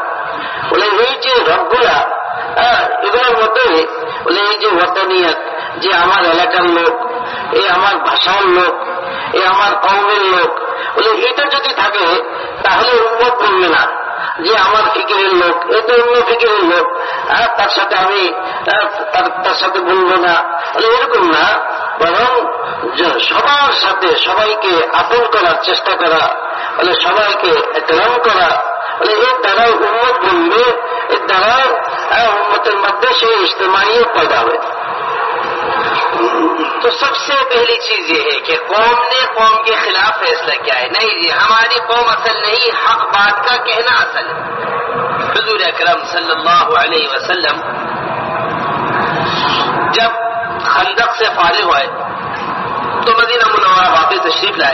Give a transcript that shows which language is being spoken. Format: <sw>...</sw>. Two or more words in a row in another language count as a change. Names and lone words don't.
<bn>বলে এই যে ডগগুলা এগুলোর মধ্যে বলে এই যে ওয়াতানিয়াত, যে আমার এলাকার লোক, এই আমার ভাষার লোক, এই আমার কওমের লোক, বলে এটা যদি থাকে তাহলে উম্মত বলবে না যে আমার ফিকিরের লোক, এ তো অন্য ফিকিরের লোক, তার সাথে আমি তার সাথে বলবো না। বলে এরকম না, বরং সবার সাথে সবাইকে আপন করার চেষ্টা করা, বলে সবাইকে একরাম করা। বলে এর দ্বারাই উম্মত বলবে, এর দ্বারাই উম্মতের মধ্যে সেই ইজতিমাইয়ত पैदा হবে।</bn> <ur>تو سب سے پہلی چیز یہ ہے کہ قوم نے قوم کے خلاف فیصلہ کیا ہے. نہیں جی، ہماری قوم اصل نہیں، حق بات کا کہنا اصل ہے. حضور اکرم صلی اللہ علیہ وسلم جب خندق سے فارغ ہوئے تو مدینہ منورہ واپس تشریف لائے.</ur>